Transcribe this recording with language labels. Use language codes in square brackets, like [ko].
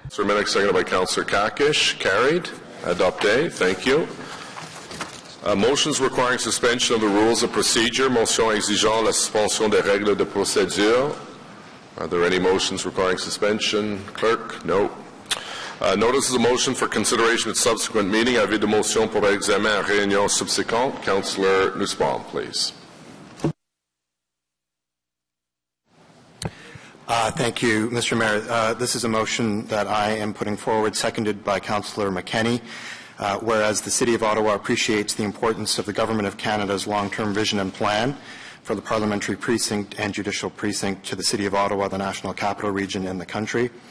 [en] Councillor Minnick, seconded by Councillor Kakish. Carried. [fr] Adopté. [en] Thank you. Motions requiring suspension of the rules of procedure. [fr] Motion exigeant la suspension des règles de procédure. [en] Are there any motions requiring suspension? Clerk? No. Notices of motion for consideration at subsequent meeting. [fr] Avis de motion pour examen en réunion subséquente. [en] Councillor Nussbaum, please. Thank you, Mr. Mayor. This is a motion that I am putting forward, seconded by Councillor McKenney, whereas the City of Ottawa appreciates the importance of the Government of Canada's long-term vision and plan for the parliamentary precinct and judicial precinct to the City of Ottawa, the National Capital Region, and the country,